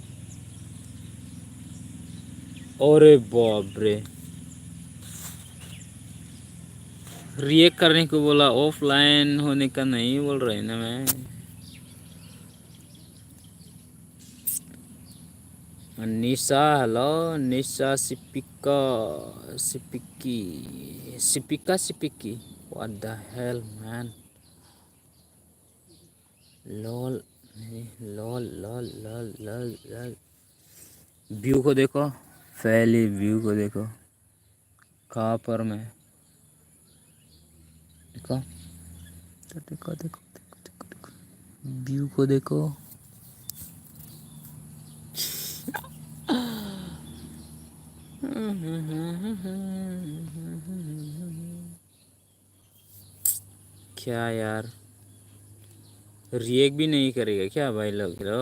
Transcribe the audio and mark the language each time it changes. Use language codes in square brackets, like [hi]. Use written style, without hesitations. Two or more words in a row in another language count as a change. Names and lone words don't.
[hi] अरे बाप रे, रिएक्ट करने को बोला, ऑफलाइन होने का नहीं बोल रहे ना मैं। निशा, हेलो निशा, सिपिका सिपिकी, सिपिका सिपिकी, [en] What the hell man, lol, lol lol lol lol lol. [hi] व्यू को देखो, पहले व्यू को देखो, कहाँ पर मैं, देखो तो देखो देखो देखो देखो देखो, व्यू को देखो। क्या यार, रिएक्ट भी नहीं करेगा क्या भाई लोग?